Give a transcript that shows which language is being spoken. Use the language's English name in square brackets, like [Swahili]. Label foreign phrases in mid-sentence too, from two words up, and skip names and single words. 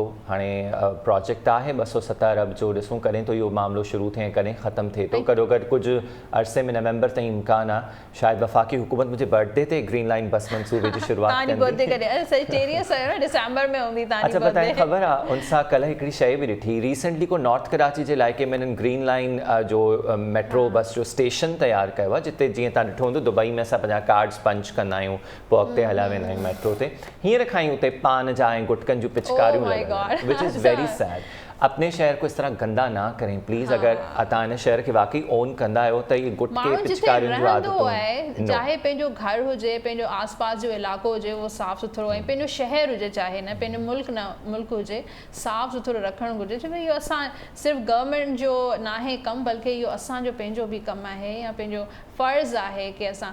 [Sindhi] हाणे प्रोजेक्ट आहे 270 अरब जो, ॾिसूं कॾहिं तो इहो मामिलो शुरू थिए, कॾहिं ख़तमु थिए थो। गॾोगॾु कुझु अरसे में नवंबर ताईं इम्कान आहे शायदि वफ़ाक़ी हुकूमत मुंहिंजे बर्थडे ते ग्रीन लाइन बस मनसूबे जी शुरूआत डिसंबर में हूंदी। अच्छा, पर तव्हांखे ख़बर आहे उन सां कल्ह हिकिड़ी शइ बि ॾिठी, रिसेंटली को नॉर्थ कराची जे इलाइक़े में हिननि ग्रीन लाइन जो मेट्रो बस जो स्टेशन तयारु कयो आहे, जिते जीअं तव्हां ॾिठो हूंदो दुबई में असां पंहिंजा [English] cards punch [Sindhi] कंदा आहियूं, पोइ अॻिते हलिया वेंदा आहियूं मेट्रो ते। हींअर खां ई उते पान जा ऐं गुटकनि जूं पिचकारियूं लॻल, [English] which is very sad. [Urdu] اپنے شہر کو اس طرح گندا نہ کریں پلیز. [Sindhi] अगर तव्हां हिन शहर खे वाकई ओन कंदा आहियो त इहे गुटके पिचकारियुनि जो आदतूं, चाहे पंहिंजो घर हुजे, पंहिंजो आसपास जो इलाइक़ो हुजे उहो साफ़ सुथिरो, ऐं पंहिंजो शहर हुजे, चाहे न पंहिंजो मुल्क हुजे, साफ़ सुथिरो रखणु घुरिजे। छो इहो असां सिर्फ़ु गवर्नमेंट जो न आहे कमु, बल्कि इहो असांजो पंहिंजो बि कमु आहे या पंहिंजो फ़र्ज़ु आहे कि असां।